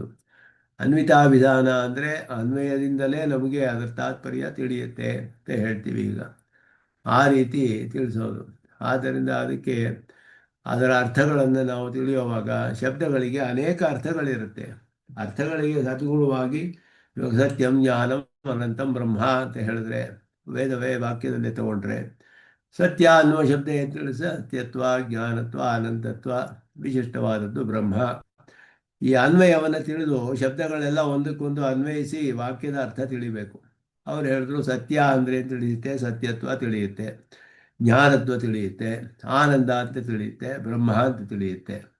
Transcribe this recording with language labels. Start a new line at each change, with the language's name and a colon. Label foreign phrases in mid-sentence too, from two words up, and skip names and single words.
Kannada: ಅನ್ವಿತಾ ವಿಧಾನ ಅಂದರೆ ಅನ್ವಯದಿಂದಲೇ ನಮಗೆ ಅದರ ತಾತ್ಪರ್ಯ ತಿಳಿಯುತ್ತೆ ಅಂತ ಹೇಳ್ತೀವಿ ಈಗ. ಆ ರೀತಿ ತಿಳಿಸೋದು. ಆದ್ದರಿಂದ ಅದಕ್ಕೆ ಅದರ ಅರ್ಥಗಳನ್ನು ನಾವು ತಿಳಿಯುವಾಗ ಶಬ್ದಗಳಿಗೆ ಅನೇಕ ಅರ್ಥಗಳಿರುತ್ತೆ. ಅರ್ಥಗಳಿಗೆ ಅನುಗುಣವಾಗಿ ಇವಾಗ
Sanskrit: ಸತ್ಯಂ ಜ್ಞಾನಂ ಅನಂತಂ ಬ್ರಹ್ಮ
Kannada: ಅಂತ ಹೇಳಿದ್ರೆ, ವೇದವೇ ವಾಕ್ಯದಲ್ಲೇ ತಗೊಂಡ್ರೆ ಸತ್ಯ ಅನ್ನುವ ಶಬ್ದ ಏನು ತಿಳಿಸ, ಸತ್ಯತ್ವ, ಜ್ಞಾನತ್ವ, ಅನಂತತ್ವ, ವಿಶಿಷ್ಟವಾದದ್ದು ಬ್ರಹ್ಮ. ಈ ಅನ್ವಯವನ್ನು ತಿಳಿದು ಶಬ್ದಗಳೆಲ್ಲ ಒಂದಕ್ಕೊಂದು ಅನ್ವಯಿಸಿ ವಾಕ್ಯದ ಅರ್ಥ ತಿಳಿಬೇಕು. ಅವ್ರು ಹೇಳಿದ್ರು ಸತ್ಯ ಅಂದರೆ ತಿಳಿಯುತ್ತೆ, ಸತ್ಯತ್ವ ತಿಳಿಯುತ್ತೆ, ಜ್ಞಾನತ್ವ ತಿಳಿಯುತ್ತೆ, ಆನಂದ ಅಂತ ತಿಳಿಯುತ್ತೆ, ಬ್ರಹ್ಮ ಅಂತ ತಿಳಿಯುತ್ತೆ.